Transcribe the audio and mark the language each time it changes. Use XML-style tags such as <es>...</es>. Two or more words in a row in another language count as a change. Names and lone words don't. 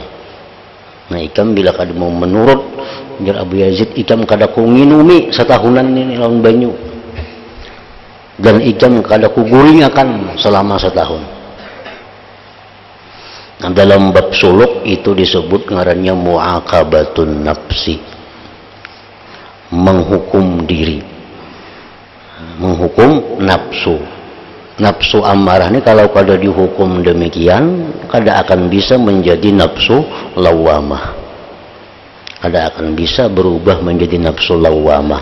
<bjn>Nah, ikam bila kada mau menurut, ujar Abu Yazid, ikam kada ku nginumi setahunan ini lawan banyu, dan ikam kada ku guring akan selama 1 tahun. Nah, dalam bab suluk itu disebut ngarannya</bjn> <ar>معاقبة النفس,</ar> <bjn>menghukum diri, menghukum nafsu. Nafsu ammarah ini kalau kada dihukum demikian, kada akan bisa menjadi nafsu lawamah, kada akan bisa berubah menjadi nafsu lawamah.</bjn>